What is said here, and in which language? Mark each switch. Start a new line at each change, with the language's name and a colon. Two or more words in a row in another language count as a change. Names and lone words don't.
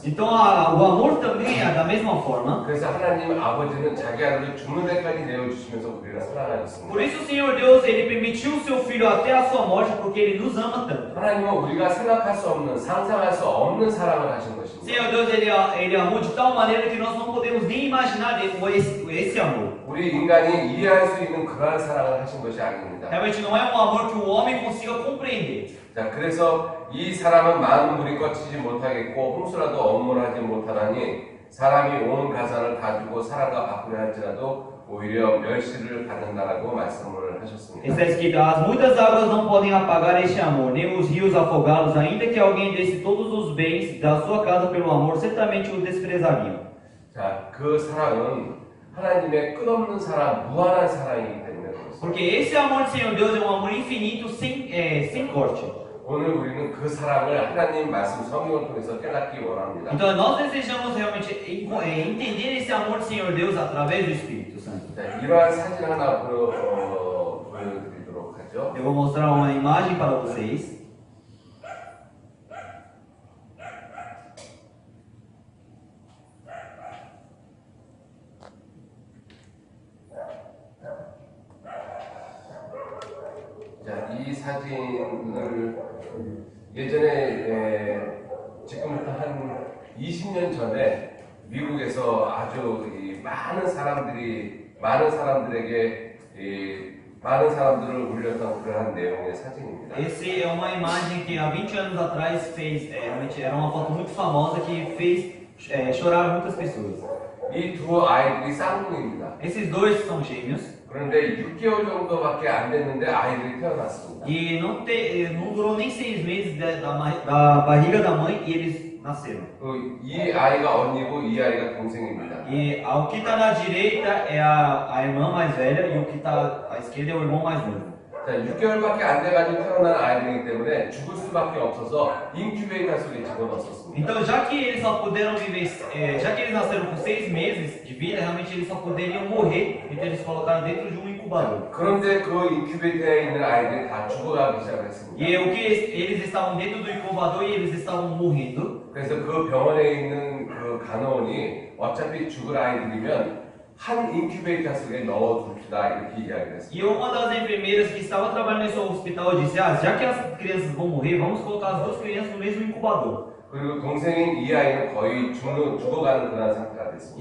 Portuguese: Então, o amor também é da mesma forma.
Korean: 그래서 하나님 아버지는 자기 아들을 죽는 데까지 내어주시면서 우리를 사랑하셨습니다.
Portuguese: Por isso o Senhor Deus ele permitiu o seu filho até a sua morte porque ele nos ama tanto.
Korean: 하나님은 우리가 생각할 수 없는, 상상할 수 없는 사랑을 하신 것입니다.
Portuguese: Senhor Deus ele amou de tal maneira que nós não podemos nem imaginar esse amor.
Korean: 우리 인간이 이해할 수 있는 그러한 사랑을 하신 것이 아닙니다.
Portuguese: Realmente não é um amor que o homem consiga compreender.
Korean: 자, 그래서 이 사람은 만물이 거치지 못하겠고 홍수라도 엄물하지 못하나니 사람이 온 가산을 다 주고 사랑과 바꾸려 할지라도 오히려 멸시를 받는다라고 말씀을 하셨습니다.
Portuguese: Está escrito: as muitas águas não podem apagar este amor, nem os rios afogá-los, ainda que alguém desse todos os bens da sua casa pelo amor, certamente o desprezariam.
Korean: 자, 그 사랑은 하나님의 끝없는 사랑, 무한한 사랑이기 때문에 그렇습니다.
Portuguese: Porque esse amor do Senhor Deus é um amor infinito sem corte.
Korean: 오늘 우리는 그 사랑을 하나님 말씀 성경을 통해서 깨닫기 원합니다.
Portuguese: Então nós desejamos realmente entender esse amor do Senhor Deus através do Espírito Santo.
Korean: 자, 이러한 사진 하나 보여드리도록 하죠.
Portuguese: Eu vou mostrar uma imagem para vocês.
Korean: 자, 이 사진을 예전에 지금부터 한 20년 전에 미국에서 아주 많은 사람들을 울렸던 그러한 내용의 사진입니다.
Portuguese: Esse é uma imagem que há 20 anos atrás realmente era uma foto muito famosa que fez chorar muitas pessoas.
Korean: 이 두 아이들이 쌍둥이입니다.
Portuguese: Esses dois são gêmeos.
Korean: 그런데 6개월 정도밖에 안 됐는데 아이들이 태어났습니다.
Portuguese: E não durou nem 6 meses da barriga da mãe e eles nasceram.
Korean: 이 아이가 언니고 이 아이가 동생입니다.
Portuguese: E o que está na direita é a irmã mais velha e o que está à esquerda é o irmão mais novo.
Korean: 자, 6개월밖에 안 돼가지고 태어난 아이들이기 때문에 죽을 수밖에 없어서 인큐베이터 속에 집어넣었습니다.
Portuguese: Então, já que eles só puderam viver, já que eles nasceram com 6 meses de vida, realmente eles só poderiam morrer, então eles colocaram dentro de um incubador.
Korean: 그런데 그 인큐베이터에 있는 아이들이 다 죽어가기 시작했습니다.
Portuguese: E o que eles estavam dentro do incubador e eles estavam morrendo.
Korean: 그래서 그 병원에 있는 그 간호원이 어차피 죽을 아이들이면 한 인큐베이터 속에 넣어둡시다 이렇게 이야기를 했습니다.
Portuguese: E uma das enfermeiras que estava trabalhando nesse hospital disse: já que as crianças vão morrer, vamos colocar as 2 crianças no mesmo incubador.
Korean: 그리고 동생인 이 아이는 거의 죽어가는 그런 상태가 됐습니다.